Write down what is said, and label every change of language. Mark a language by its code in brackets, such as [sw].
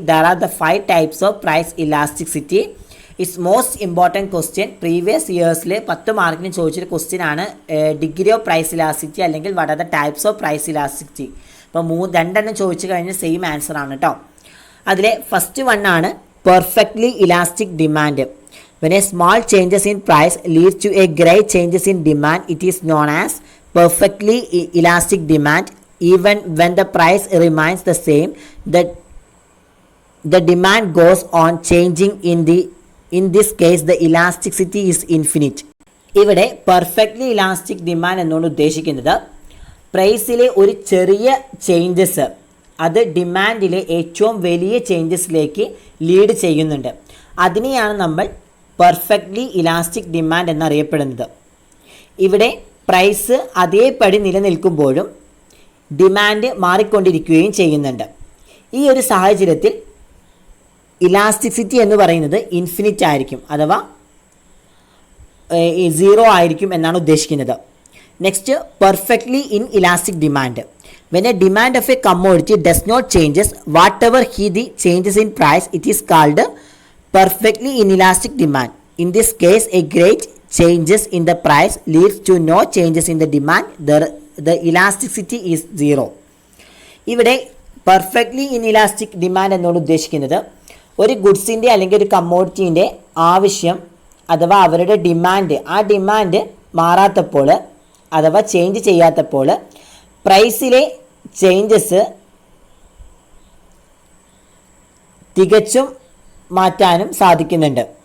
[en] There are the 5 types of price elasticity. It's most important question. [ml] Previous ഇയേഴ്സിൽ 10 മാർക്കിന് ചോദിച്ചൊരു question ആണ് degree of price elasticity അല്ലെങ്കിൽ [en] What are the types of price elasticity. [ml] അപ്പോൾ രണ്ടെണ്ണം ചോദിച്ചു കഴിഞ്ഞാൽ സെയിം ആൻസർ ആണ് കേട്ടോ. അതിലെ ഫസ്റ്റ് വൺ ആണ് perfectly elastic demand. [en] When a small changes in price leads to a great changes in demand, it is known as perfectly elastic demand. Even when the price remains the same, the demand goes on changing. In this case, the elasticity is infinite. [ml] ഇവിടെ perfectly elastic demand എന്നോട് ഉദ്ദേശിക്കുന്നത് പ്രൈസിലെ ഒരു ചെറിയ changes അത് ഡിമാൻഡിലെ ഏറ്റവും വലിയ ചേഞ്ചസിലേക്ക് lead ചെയ്യുന്നുണ്ട്. അതിനെയാണ് നമ്മൾ പെർഫെക്റ്റ്ലി ഇലാസ്റ്റിക് ഡിമാൻഡ് എന്നറിയപ്പെടുന്നത്. ഇവിടെ പ്രൈസ് അതേപടി നിലനിൽക്കുമ്പോഴും ഡിമാൻഡ് മാറിക്കൊണ്ടിരിക്കുകയും ചെയ്യുന്നുണ്ട്. ഈ ഒരു സാഹചര്യത്തിൽ ഇലാസ്റ്റിസിറ്റി എന്ന് പറയുന്നത് ഇൻഫിനിറ്റ് ആയിരിക്കും അഥവാ 0 ആയിരിക്കും എന്നാണ് ഉദ്ദേശിക്കുന്നത്. [en] Next perfectly inelastic demand. When a demand of a commodity does not changes, whatever the changes in price, it is called perfectly inelastic demand. In this case, a great changes in the price leads to no changes in the demand. The elasticity is 0. [ml] ഇവിടെ perfectly inelastic demand എന്നോട് ഉദ്ദേശിക്കുന്നത് ഒരു ഗുഡ്സിൻ്റെ അല്ലെങ്കിൽ ഒരു കമ്മോഡിറ്റീൻ്റെ ആവശ്യം അഥവാ അവരുടെ demand, ആ ഡിമാൻഡ് മാറാത്തപ്പോൾ അഥവാ ചേഞ്ച് ചെയ്യാത്തപ്പോൾ പ്രൈസിലെ ചേഞ്ചസ് തികച്ചും മാറ്റാനും സാധിക്കുന്നുണ്ട്.